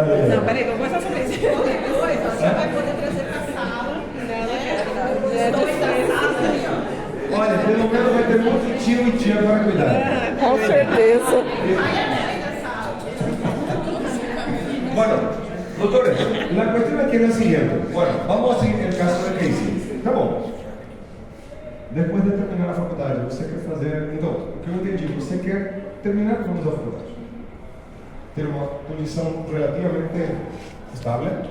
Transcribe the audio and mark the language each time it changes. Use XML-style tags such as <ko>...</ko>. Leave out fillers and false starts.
<pt>Não, peraí, vamos começar sobre isso. Depois você vai poder trazer pra sala. Olha, pelo menos vai ter muito tio e tia para cuidar. Com certeza.</pt> <es>Bueno, doctores, la cuestión aquí es la siguiente. Bueno, vamos a seguir el caso de Casey.</es> <pt>Tá bom. Depois de terminar a faculdade, você quer fazer... Então, o que eu entendi, você quer terminar com a faculdade. Ter uma condição relativamente estável.</pt>